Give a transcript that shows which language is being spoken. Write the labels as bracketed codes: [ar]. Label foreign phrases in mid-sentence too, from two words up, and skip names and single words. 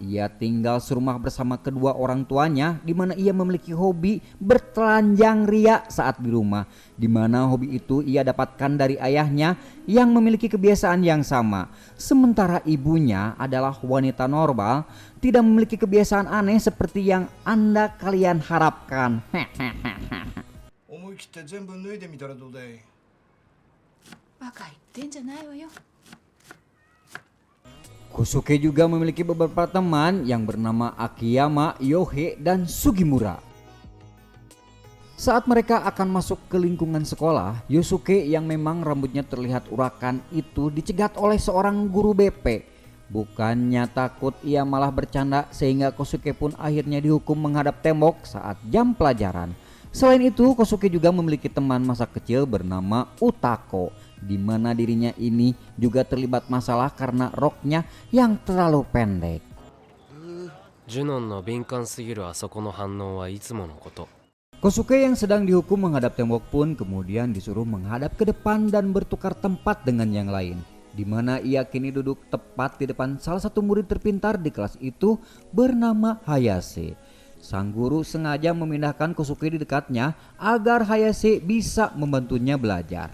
[id] Ia tinggal serumah bersama kedua orang tuanya, di mana ia memiliki hobi bertelanjang ria saat di rumah, di mana hobi itu ia dapatkan dari ayahnya yang memiliki kebiasaan yang sama. Sementara ibunya adalah wanita normal, tidak memiliki kebiasaan aneh seperti yang Anda kalian harapkan. [ja] 思い切って全部脱いでみたらどうだい。バカ言ってんじゃないわよ。 [id] Kosuke juga memiliki beberapa teman yang bernama Akiyama, Yohe, dan Sugimura. Saat mereka akan masuk ke lingkungan sekolah, Yosuke yang memang rambutnya terlihat urakan itu dicegat oleh seorang guru BP. Bukannya takut, ia malah bercanda sehingga Kosuke pun akhirnya dihukum menghadap tembok saat jam pelajaran. Selain itu, Kosuke juga memiliki teman masa kecil bernama Utako, di mana dirinya ini juga terlibat masalah karena roknya yang terlalu pendek. [ja] ジュノンの敏感すぎるあそこの反応はいつものこと。 [id] Kosuke yang sedang dihukum menghadap tembok pun kemudian disuruh menghadap ke depan dan bertukar tempat dengan yang lain, di mana ia kini duduk tepat di depan salah satu murid terpintar di kelas itu bernama Hayase. Sang guru sengaja memindahkan Kosuke di dekatnya agar Hayase bisa membantunya belajar.